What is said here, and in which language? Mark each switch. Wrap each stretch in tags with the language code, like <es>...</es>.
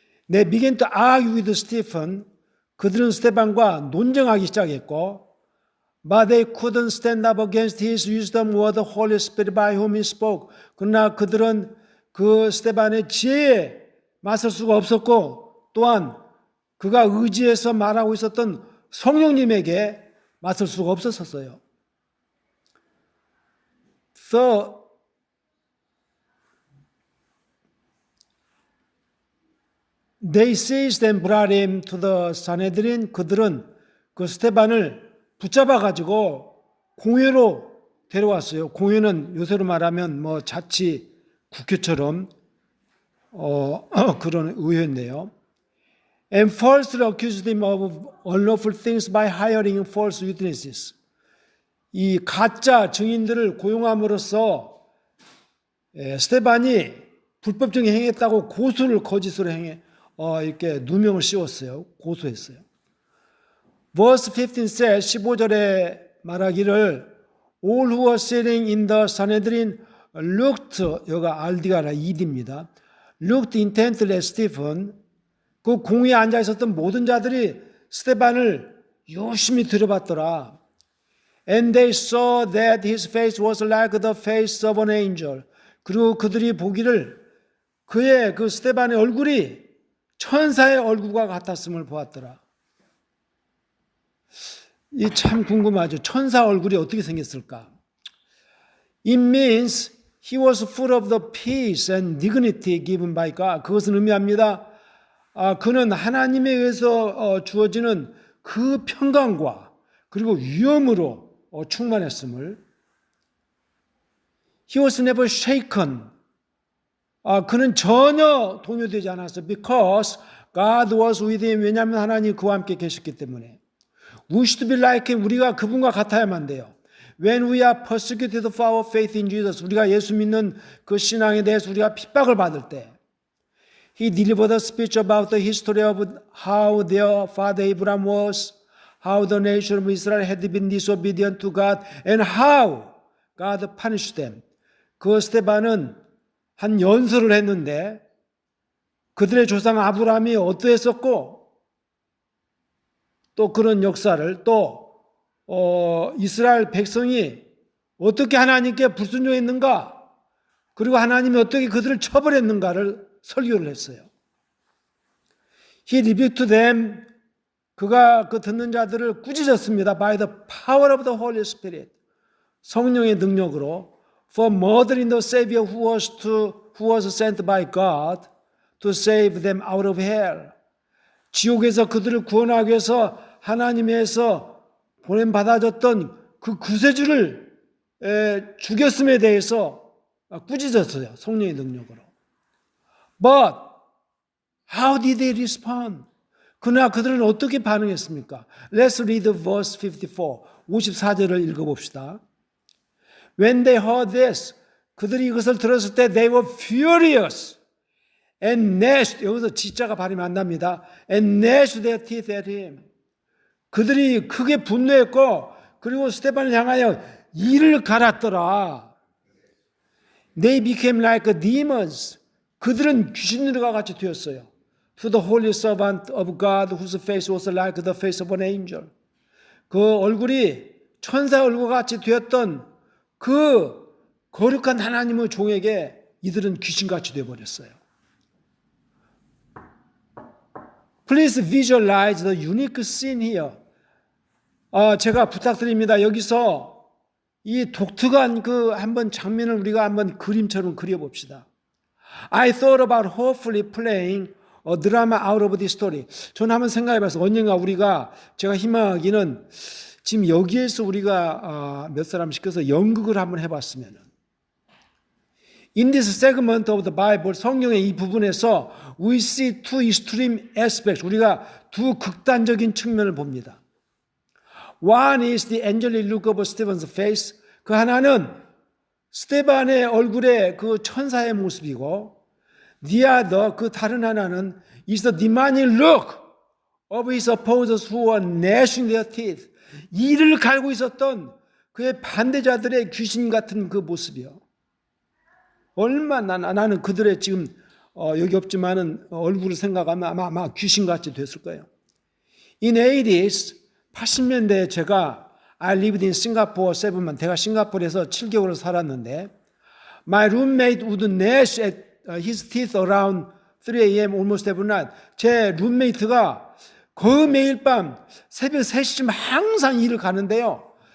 <en>They began to argue with Stephen.</en> <ko>그들은 스테반과 논쟁하기 시작했고,</ko> <en>but they couldn't stand up against his wisdom or the Holy Spirit by whom he spoke.</en> <ko>그러나 그들은 그 스테반의 지혜에 맞설 수가 없었고, 또한 그가 의지해서 말하고 있었던 성령님에게 맞설 수가 없었어요.</ko> <en>So, they seized and brought him to the Sanhedrin.</en> <ko>그들은 그 스테반을 붙잡아가지고 공회로 데려왔어요. 공회는 요새로 말하면 뭐 자치 국회처럼 그런 의회인데요.</ko> <en>And falsely accused him of unlawful things by hiring false witnesses.</en> <ko>이 가짜 증인들을 고용함으로써 스테반이 불법적인 행했다고 고소를 거짓으로 이렇게 누명을 씌웠어요. 고소했어요.</ko> <en>Verse 15 says,</en> <ko>15절에 말하기를</ko> <en>all who were sitting in the Sanhedrin looked,</en> <ko>여기가 RD가 아니라 ED입니다.</ko> <en>looked intently at Stephen.</en> <ko>그 공회에 앉아 있었던 모든 자들이 스테반을 유심히 들여봤더라.</ko> <en>And they saw that his face was like the face of an angel.</en> <ko>그리고 그들이 보기를 그의 그 스테반의 얼굴이 천사의 얼굴과 같았음을 보았더라. 이 참 궁금하죠. 천사 얼굴이 어떻게 생겼을까?</ko> <en>It means he was full of the peace and dignity given by God.</en> <ko>그것은 의미합니다. 그는 하나님에 의해서 주어지는 그 평강과 그리고 위엄으로 충만했음을.</ko> <en>He was never shaken</en> <ko>그는 전혀 동요되지 않았어요.</ko> <en>Because God was with him.</en> <ko>왜냐하면 하나님이 그와 함께 계셨기 때문에.</ko> <en>We should be like him.</en> <ko>우리가 그분과 같아야만 돼요.</ko> <en>When we are persecuted for our faith in Jesus.</en> <ko>우리가 예수 믿는 그 신앙에 대해서 우리가 핍박을 받을 때.</ko> <en>He delivered a speech about the history of how their father Abraham was, how the nation of Israel had been disobedient to God, and how God punished them.</en> <ko>그 스데반은 한 연설을 했는데 그들의 조상 아브라함이 어떠했었고 또 그런 역사를 또 이스라엘 백성이 어떻게 하나님께 불순종했는가 그리고 하나님이 어떻게 그들을 처벌했는가를 설교를 했어요.</ko> <en>He rebuked them.</en> <ko>그가 그 듣는 자들을 꾸짖었습니다.</ko> <en>By the power of the Holy Spirit.</en> <ko>성령의 능력으로. For murdering the Savior who was sent by God to save them out of hell. 지옥에서 그들을 구원하기 위해서 하나님에서 보냄받아졌던 그 구세주를 죽였음에 대해서 꾸짖었어요. 성령의 능력으로.</ko> <en>But how did they respond?</en> <ko>그러나 그들은 어떻게 반응했습니까?</ko> <en>Let's read verse 54.</en> <ko>54절을 읽어봅시다.</ko> <en>When they heard this,</en> <ko>그들이 이것을 들었을 때</ko> <en>they were furious and gnashed.</en> <ko>여기서 지자가 발음이 안 납니다.</ko> <en>And gnashed their teeth at him.</en> <ko>그들이 크게 분노했고 그리고 스데반을 향하여 이를 갈았더라.</ko> <en>They became like demons.</en> <ko>그들은 귀신들과 같이 되었어요.</ko> <en>To the holy servant of God whose face was like the face of an angel.</en> <ko>그 얼굴이 천사 얼굴과 같이 되었던 그 거룩한 하나님의 종에게 이들은 귀신같이 되어버렸어요.</ko> <en>Please visualize the unique scene here.</en> <ko>제가 부탁드립니다. 여기서 이 독특한 그 한번 장면을 우리가 한번 그림처럼 그려봅시다.</ko> <en>I thought about hopefully playing a drama out of this story.</en> <ko>저는 한번 생각해봐서 언젠가 제가 희망하기는 지금 여기에서 우리가 몇 사람 시켜서 연극을 한번 해봤으면.</ko> <en>In this segment of the Bible,</en> <ko>성경의 이 부분에서</ko> <en>we see two extreme aspects.</en> <ko>우리가 두 극단적인 측면을 봅니다.</ko> <en>One is the angelic look of Stephen's face.</en> <ko>그 하나는 스데반의 얼굴의 그 천사의 모습이고</ko> <en>the other,</en> <ko>그 다른 하나는</ko> <en>is the demonic look of his opposers who were gnashing their teeth.</en> <ko>이를 갈고 있었던 그의 반대자들의 귀신 같은 그 모습이요. 얼마나 나는 그들의 지금 여기 없지만은 얼굴을 생각하면 아마 귀신같이 됐을 거예요.</ko> <en>In 80s,</en> <ko>80년대에 제가</ko> <en>I lived in Singapore 7 months.</en> <ko>제가 싱가포르에서 7개월을 살았는데</ko> <en>my roommate would gnash at his teeth around 3 a.m. almost every night.</en> <ko>제 룸메이트가 거의 매일 밤 새벽 3시쯤 항상 일을 가는데요.</ko>